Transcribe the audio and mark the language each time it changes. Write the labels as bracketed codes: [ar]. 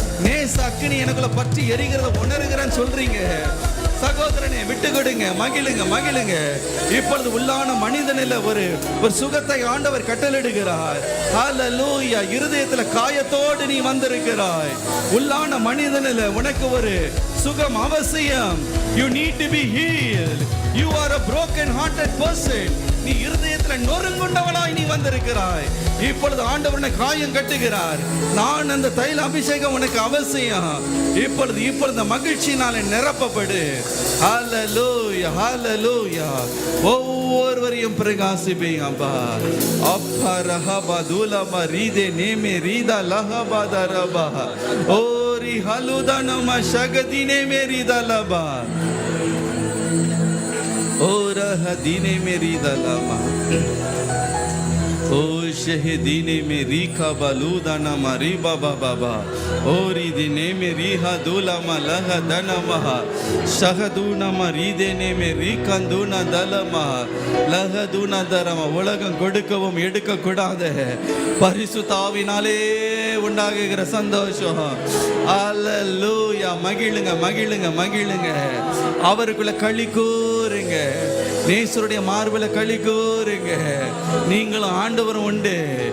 [ta] நேச அக்கினி எனக்குள்ள பற்றி எரிகிறத உணர்கிறேன்னு சொல்றீங்க. சகோதரனே விட்டு கொடுங்க, மகிழுங்க மகிழுங்க. இப்பொழுது உள்ளான மனிதனில் ஒரு சுகத்தை ஆண்டவர் கட்டளிடுகிறார். ஹல்லேலூயா. இருதயத்துல காயத்தோடு நீ வந்திருக்கிறாய். உள்ளான மனிதனில் உனக்கு ஒரு சுகம் அவசியம். [en] You need to be healed. You are a broken hearted person. [ta] நீ இருதயத்துல நொறுங்குண்டவனாய் நீ வந்திருக்கிறாய். இப்பொழுது ஆண்டவர் காயம் கட்டுகிறார். நான் அந்த தைல அபிஷேகம் உனக்கு அவசியம். இப்பொழுது மகிழ்ச்சியினாலே நிரப்பப்படு. ஹல்லேலூயா ஹல்லேலூயா. ஒவ்வொருவரையும் பிரகாசிப்பீங்கப்பா. அப்பா ரஹபா துலமா ரீதே நேமே ரீதா லஹபா தரபா. ஓரி ஹலுதனமா ஷகதி நேமே ரீதா லபா. ओ रह दीने मेरी दलामा. ओ शहदीने में रीखा बालूदा नमा री बाबा बाबा. ओ री दिने में रीहा दूला मा लह दनमा. शहदूना मा री देने में रीकंदूना दलमा. लह दूना दरमा. உலகம் கொடுக்கவும் எடுக்க கூடாத பரிசுத்த ஆவியினாலே உண்டாகுகிற சந்தோஷம். அல்லேலூயா. மகிழுங்க மகிழுங்க மகிழுங்க. அவருக்குள்ள களி கூறுங்க. கூறுங்க. நேசருடைய மார்பில் களி கூறுங்க. நீங்களும் ஆண்டவரும் உண்டு.